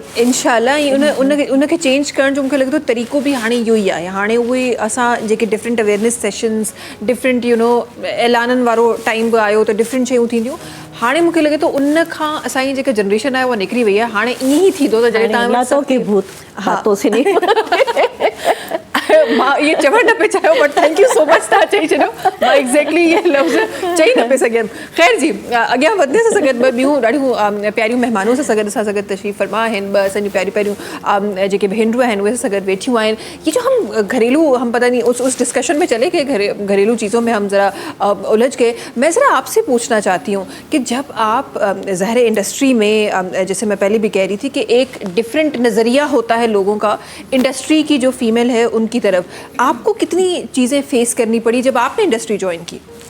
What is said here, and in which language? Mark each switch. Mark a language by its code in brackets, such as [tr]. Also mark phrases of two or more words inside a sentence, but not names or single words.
[sd] इंशाल्लाह उनखे चेंज करण जो मूंखे लॻे थो तरीक़ो बि हाणे इहो ई आहे। हाणे उहे असां जेके [en] different awareness sessions, [sd] डिफरेंट ऐलाननि वारो टाइम बि आयो त डिफरेंट शयूं थींदियूं। हाणे मूंखे लॻे थो उन खां असांजी जेका जनरेशन आहे उहा निकिरी वई आहे। हाणे ईअं ई थींदो त जॾहिं तव्हां [hi] के भूत हाथों से नहीं [sd] मां इहे चवणु न पिए चाहियो, [en] but thank you so much [sd] तव्हां चई छॾियो। मां एग्ज़ैक्टली इहे लफ़्ज़ चई न पिए सघियमि। ख़ैर जी, अॻियां वधने सां गॾु ॿ ॿियूं ॾाढियूं प्यारियूं महिमानूं सां गॾु असां सां गॾु तशरीफ़ फरमा आहिनि। ॿ असांजी प्यारियूं प्यारियूं जेके भेनरूं आहिनि उहे सां गॾु वेठियूं आहिनि। [hi] ये जो हम घरेलू, हम पता नहीं उस डिस्कशन में चले गए, घरेलू चीज़ों में हम ज़रा उलझ गए। मैं ज़रा आपसे पूछना चाहती हूँ कि जब आप ज़ाहिर इंडस्ट्री में, जैसे मैं पहले भी कह रही थी कि एक डिफरेंट नज़रिया होता है लोगों का इंडस्ट्री की जो फीमेल है उनकी तरफ, आपको कितनी चीज़ें फेस करनी पड़ी जब आपने इंडस्ट्री ज्वाइन की?